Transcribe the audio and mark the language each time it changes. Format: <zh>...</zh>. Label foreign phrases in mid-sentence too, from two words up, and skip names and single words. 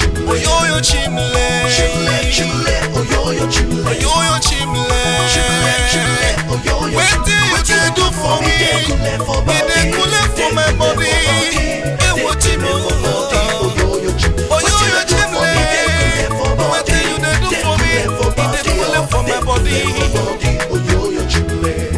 <ig>Oyoyo chimle. Oyoyo chimle.</ig> <pcm>Wetin you dey do for me? E dey kule for my body.</pcm> <ig>Ewo chi m. Oyoyo chi m. Oyoyo chi m, eh.</ig> <pcm>Wetin you dey do for me? You dey do well for my body.</pcm> <ig>Oyoyo chi m, eh.</ig>